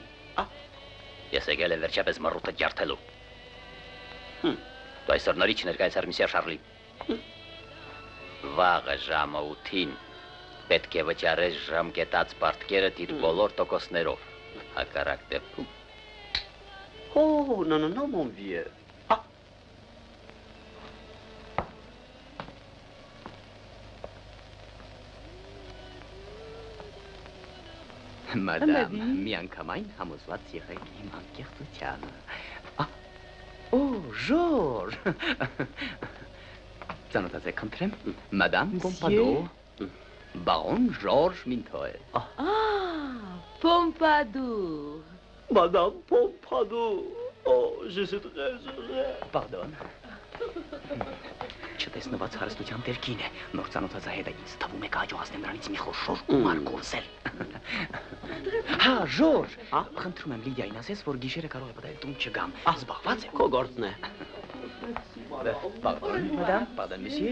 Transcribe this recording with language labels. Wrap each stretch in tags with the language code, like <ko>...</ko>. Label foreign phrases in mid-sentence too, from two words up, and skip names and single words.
<hy>Ես եկել եմ վերջապես մռութը ջարդելու։ Դու այսօր նորից ներկայացար միսիա Շարլի։ Վաղը ժամը 8-ին պետք է վճարես ժամկետած պարտքերը իր բոլոր տոկոսներով։ Հակառակ դեպքում։</hy> <fr>Non, mon vieux.</fr> <hy>Մադամ, միանգամայն համոզված եղեք իմ անկեղծությանը։ Ժորժ։ Ծանոթացեք, խնդրեմ, Մադամ Պոմպադո, բարոն Ժորժ Մինթոել։ Պոմպադուր։</hy> <fr>Madame Pompadour. Oh, je suis très heureux.</fr> <hy>Pardon։ Չտեսնված հարստության դերքին է, նոր ծանոթացա հետ է ինձ թվում է կհաջողացնեմ նրանից մի խոշոր գումար կորզել։ Հա, Ժորժ, խնդրում եմ Լիդիային ասես, որ գիշերը կարող է պատահել տուն չգամ։ Զբաղված է։ Քո գործն է։</hy> <fr>Pardon, madame, pardon, monsieur.</fr>